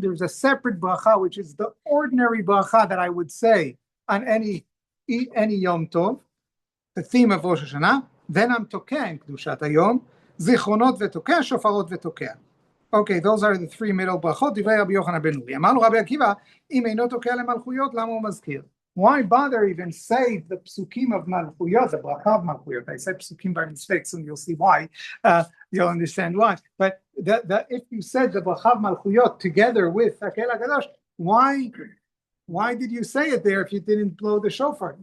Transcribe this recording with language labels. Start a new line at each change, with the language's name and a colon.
English: There's a separate bracha, which is the ordinary bracha that I would say on any Yom Tov, the theme of Rosh Hashanah. then I'm tokea in kedushat hayom, zichronot
Hebrew: ותוקע, שופרות ותוקע.
English: Okay, those are the three middle brachot.
Hebrew: דברי רבי יוחנן בן נורי. אמרנו רבי עקיבא, אם אינו תוקע למלכויות, למה הוא מזכיר?
English: Why bother even say the psukim of malchuyot, the bracha of malchuyot? I said psukim by mistake, soon you'll see why. You'll understand why. But if you said the bracha of malchuyot together with Hakel HaKadosh, why did you say it there if you didn't blow the shofar?